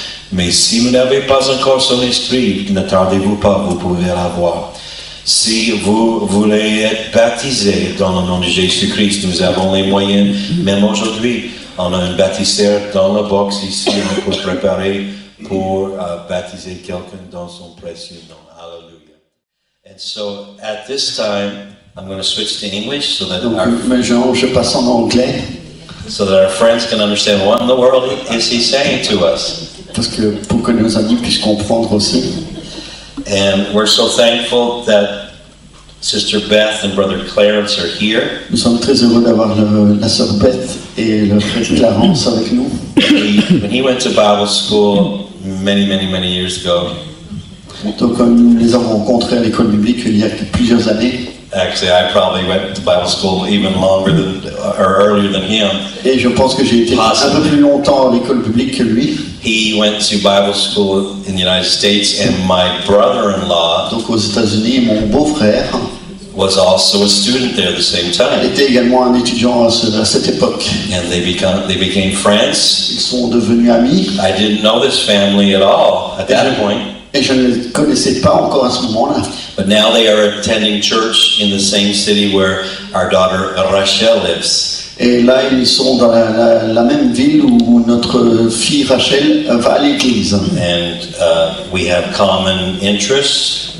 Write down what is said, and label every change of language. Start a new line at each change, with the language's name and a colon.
French: Mais si vous n'avez pas encore son esprit, ne tardez-vous pas, vous pouvez l'avoir. Si vous voulez être baptisé dans le nom de Jésus-Christ, nous avons les moyens, même aujourd'hui. On a un baptistère dans la box ici, on peut préparer pour baptiser quelqu'un dans son précieux nom. Hallelujah.
English: And so, at this time, I'm going to switch to English so that
French: Je passe en anglais.
English: So that our friends can understand what in the world is he saying to us.
French: Parce que pour que nos amis puissent comprendre aussi.
English: And we're so thankful that Sister Beth and Brother Clarence are here.
French: Nous sommes très heureux d'avoir la sœur Beth et le frère Clarence avec nous.
English: When he went to Bible school many years ago.
French: Donc nous les avons rencontrés à l'école biblique il y a plusieurs années.
English: Actually, I probably went to Bible school even longer than or earlier than him.
French: Et je pense que j'ai été un peu plus longtemps à l'école biblique que lui.
English: He went to Bible school in the United States, and my brother-in-law,
French: donc aux États-Unis, mon beau-frère,
English: was also a student there at the same time.
French: était également un étudiant à cette époque.
English: And they became friends.
French: Ils sont devenus amis.
English: I didn't know this family at all at that point.
French: Et je ne les connaissais pas encore à ce moment-là.
English: But now they are attending church in the same city where our daughter Rachel lives.
French: Et là, ils sont dans la même ville où notre fille Rachel va à l'église.
English: And we have common interests.